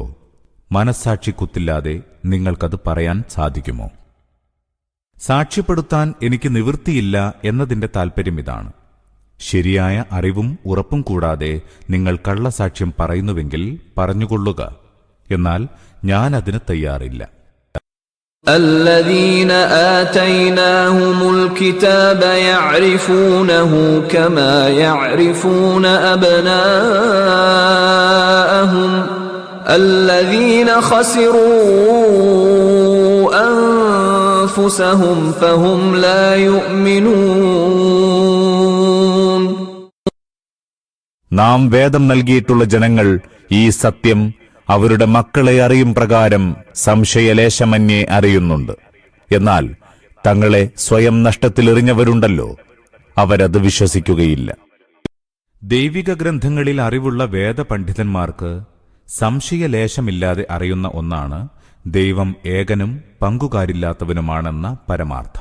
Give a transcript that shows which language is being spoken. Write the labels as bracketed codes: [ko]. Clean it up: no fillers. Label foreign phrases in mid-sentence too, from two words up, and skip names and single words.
[ml] മനസ്സാക്ഷി കുത്തില്ലാതെ നിങ്ങൾക്കത് പറയാൻ സാധിക്കുമോ? സാക്ഷ്യപ്പെടുത്താൻ എനിക്ക് നിവൃത്തിയില്ല എന്നതിന്റെ താൽപര്യം ഇതാണ്: ശരിയായ അറിവും ഉറപ്പും കൂടാതെ നിങ്ങൾ കള്ളസാക്ഷ്യം പറയുന്നുവെങ്കിൽ പറഞ്ഞുകൊള്ളുക, എന്നാൽ ഞാൻ അതിന് തയ്യാറില്ല. [ar] الذين آتيناهم الكتاب يعرفونه كما يعرفون أبناءهم الذين خسروا أنفسهم فهم لا يؤمنون. [ml] നാം വേദം നൽകിയിട്ടുള്ള ജനങ്ങൾ ഈ സത്യം അവരുടെ മക്കളെ അറിയും പ്രകാരം സംശയലേശമന്യേ അറിയുന്നുണ്ട്. എന്നാൽ തങ്ങളെ സ്വയം നഷ്ടത്തിലെറിഞ്ഞവരുണ്ടല്ലോ, അവരത് വിശ്വസിക്കുകയില്ല. ദൈവിക ഗ്രന്ഥങ്ങളിൽ അറിവുള്ള വേദപണ്ഡിതന്മാർക്ക് സംശയലേശമില്ലാതെ അറിയുന്ന ഒന്നാണ് ദൈവം ഏകനും പങ്കുകാരില്ലാത്തവനുമാണെന്ന പരമാർത്ഥം.